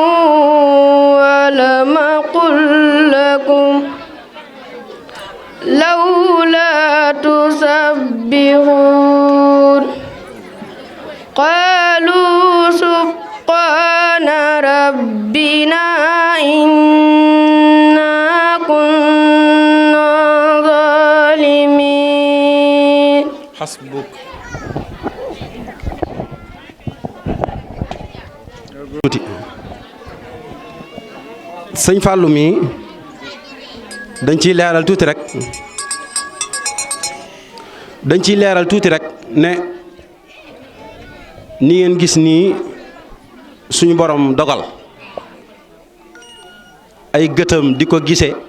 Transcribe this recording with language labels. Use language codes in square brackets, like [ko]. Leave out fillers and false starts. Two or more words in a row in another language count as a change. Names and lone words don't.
[ar] ألم أقل لكم لولا تسبحون قالوا سبحان ربنا إنا كنا ظالمين [wo] حسبك sëñ Fallou mi dañ ciy leeral tuuti rek ne ni ngeen gis nii suñu borom dogal ay gëtam di ko gise